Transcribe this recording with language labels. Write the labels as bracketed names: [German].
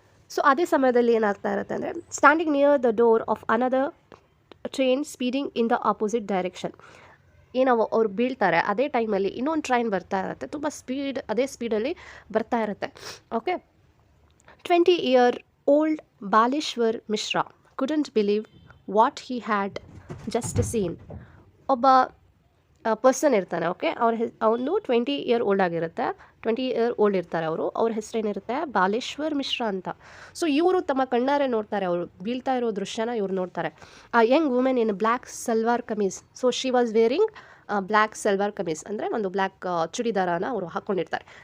[Kannada] So ಅದೇ ಸಮಯದಲ್ಲಿ ಏನಾಗ್ತಾ ಇರುತ್ತೆ ಅಂದರೆ [English] Standing near the door of another train speeding in the opposite direction. [Kannada] ಏನು ಅವ್ರು ಬೀಳ್ತಾರೆ ಅದೇ ಟೈಮಲ್ಲಿ ಇನ್ನೊಂದು ಟ್ರೈನ್ ಬರ್ತಾ ಇರುತ್ತೆ, ತುಂಬ ಅದೇ ಸ್ಪೀಡಲ್ಲಿ ಬರ್ತಾ ಇರುತ್ತೆ. [English] Okay, 20-year-old Baleshwar Mishra couldn't believe what he had just seen. [Kannada] ಒಬ್ಬ ಪರ್ಸನ್ ಇರ್ತಾನೆ. ಓಕೆ, ಅವನು 20-year-old ಆಗಿರುತ್ತೆ, 20-year-old ಇರ್ತಾರೆ ಅವರು. ಅವ್ರ ಹೆಸರೇನಿರುತ್ತೆ ಬಾಲೇಶ್ವರ್ ಮಿಶ್ರಾ ಅಂತ. ಸೊ ಇವರು ತಮ್ಮ ಕಣ್ಣಾರೆ ನೋಡ್ತಾರೆ, ಅವರು ಬೀಳ್ತಾ ಇರೋ ದೃಶ್ಯನ ಇವ್ರು ನೋಡ್ತಾರೆ. [English] A young women in black salwar kameez. So she was wearing black salwar kameez [Kannada] ಅಂದರೆ ಒಂದು ಬ್ಲ್ಯಾಕ್ ಚೂಡಿದಾರನ ಅವರು ಹಾಕ್ಕೊಂಡಿರ್ತಾರೆ.